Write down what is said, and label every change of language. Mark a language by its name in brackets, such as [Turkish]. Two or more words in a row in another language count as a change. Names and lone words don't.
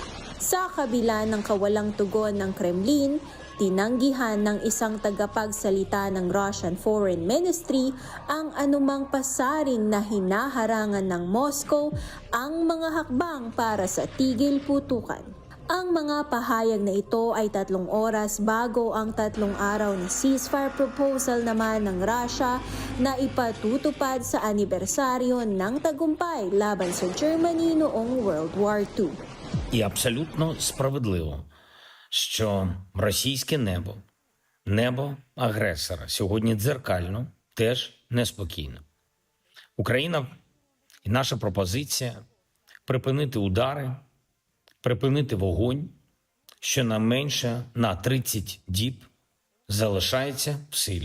[Filipino] Sa kabila ng kawalang tugon ng Kremlin, tinanggihan ng isang tagapagsalita ng Russian Foreign Ministry ang anumang pasaring na hinaharangan ng Moscow ang mga hakbang para sa tigil-putukan. Ang mga pahayag na ito ay 3 oras bago ang 3 araw na [English] ceasefire proposal [Filipino] naman ng Russia na ipatutupad sa anibersaryo ng tagumpay laban sa Germany noong World War II. [Ukrainian] І абсолютно справедливо, що російське небо агресора сьогодні дзеркально теж неспокійно. Україна і наша пропозиція припинити удари, припинити вогонь, щонайменше на 30 діб залишається в силі.